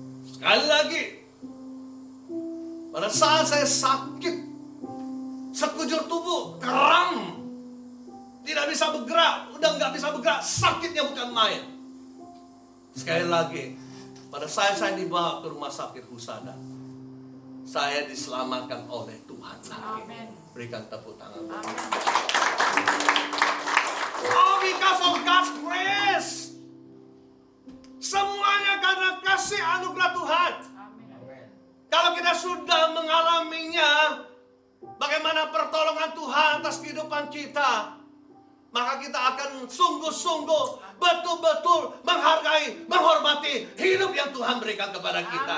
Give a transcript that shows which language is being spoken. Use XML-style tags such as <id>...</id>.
<id>Sekali lagi, pada saat saya sakit, sekujur tubuh kram, tidak bisa bergerak, udah nggak bisa bergerak, sakitnya bukan main. Sekali lagi, pada saat saya dibawa ke rumah sakit Husada, saya diselamatkan oleh Tuhan lagi. Amin. Berikan tepuk tangan. Amin.</id> <en>Oh, because of God's grace.</en> <id>Semuanya karena kasih anugerah Tuhan. Amin. Kalau kita sudah mengalaminya, bagaimana pertolongan Tuhan atas kehidupan kita, maka kita akan sungguh-sungguh, betul-betul menghargai, menghormati hidup yang Tuhan berikan kepada kita.</id>